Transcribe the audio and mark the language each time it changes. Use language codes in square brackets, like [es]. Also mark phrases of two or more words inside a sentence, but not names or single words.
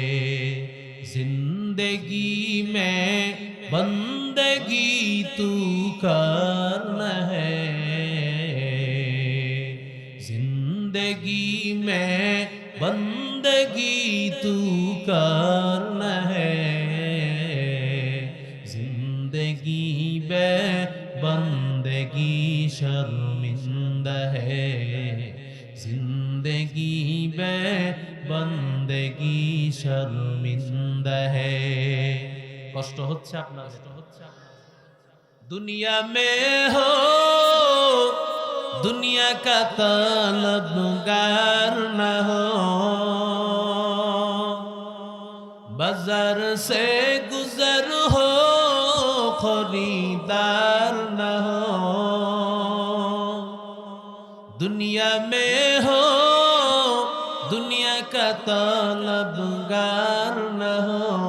[ur] زندگی میں بندگی تو کرنا ہے زندگی میں بندگی تو کرنا ہے زندگی بے بندگی شرمندہ ہے زندگی بے بندگی شرمندہ ہے [bn] কষ্ট হচ্ছে আপনার [ur] دنیا میں ہو دنیا کا طلبگار نہ ہو بازار سے گزر ہو خریدار نہ ہو دنیا میں ہو دنیا کا طلبگار نہ ہو